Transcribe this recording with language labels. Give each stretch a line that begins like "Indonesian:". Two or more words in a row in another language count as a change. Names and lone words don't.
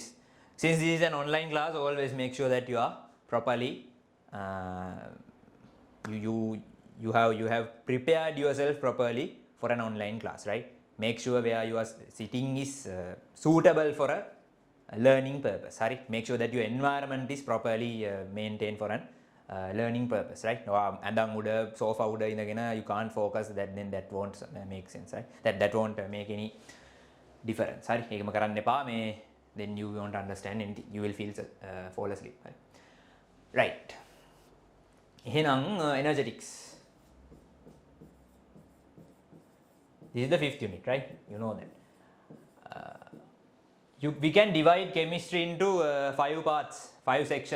English: Since this is an online class, always make sure that you are properly, you have prepared yourself properly for an online class, right? Make sure where you are sitting is suitable for a learning purpose, right? Make sure that your environment is properly maintained for an learning purpose, right?
Sinhala: ඇඳන් උඩ sofa උඩ ඉඳගෙන
English: you can't focus, then that won't make sense, right? That won't make any difference. Sorry,
Sinhala: ඒකම කරන්න එපා.
English: Then you won't understand anything. You will fall asleep. Right.
Sinhala: එහෙනම් energetics.
English: This is the 5th unit, right? You know that. We can divide chemistry into 5 parts, 5 sections.